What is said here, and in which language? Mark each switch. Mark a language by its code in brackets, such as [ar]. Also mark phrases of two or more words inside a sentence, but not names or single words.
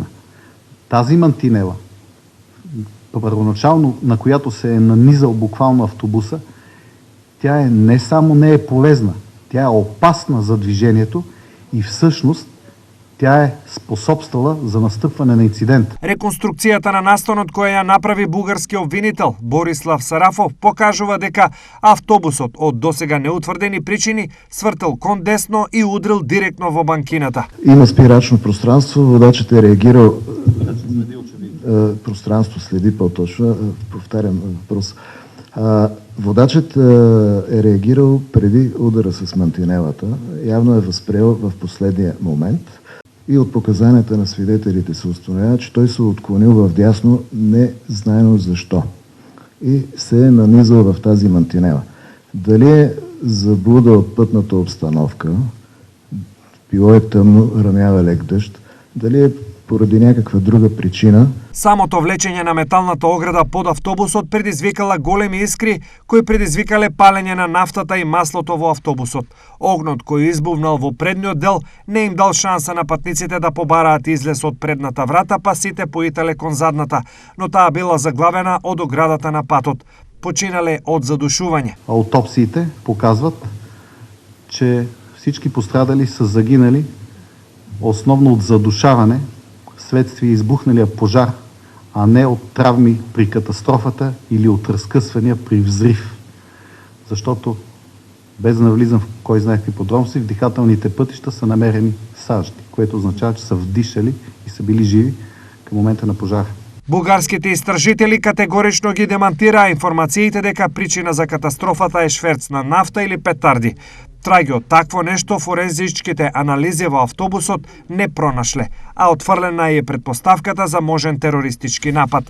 [bg] Тази мантинела, първоначално на която се е нанизал буквално автобуса, тя не само не е полезна, тя е опасна за движението и всъщност тя е способствала за настъпване на инцидент. [mk] Реконструкцијата на настанот која ја направи бугарски обвинител Борислав Сарафов покажува дека автобусот од досега неутврдени причини свртел кон десно и удрил директно во банкината. [bg] Има спирачно пространство, водачът е реагирал. Пространство следи по-точно, повтарям въпрос. Водачът е реагирал преди удара с мантинелата, явно е възприел в последния момент и от показанията на свидетелите се установява, че той се отклонил в дясно незнайно защо и се е нанизал в тази мантинела. Дали е заблуда от пътната обстановка, било е тъмно, ранява лек дъжд, дали е поради някаква друга причина. [mk] Самото влечење на металната ограда под автобусот предизвикала големи искри кои предизвикале палење на нафтата и маслото во автобусот. Огнот кој избувнал во предниот дел не им дал шанса на патниците да побараат излез од предната врата, па сите поитале кон задната, но таа била заглавена од оградата на патот. Починале од задушување. [bg] Аутопсиите показват, че всички пострадали са загинали основно от задушаване вследствие избухналия пожар, а не от травми при катастрофата или от разкъсвания при взрив. Защото, без да навлизам в кой знае какви подробности, в дихателните пътища са намерени сажди, което означава, че са вдишали и са били живи към момента на пожара. [mk] Бугарските истражители категорично ги демантираа информациите дека причина за катастрофата е шверц на нафта или петарди. Траги од такво нешто форензичките анализи во автобусот не пронашле, а отфрлена е предпоставката за можен терористички напад.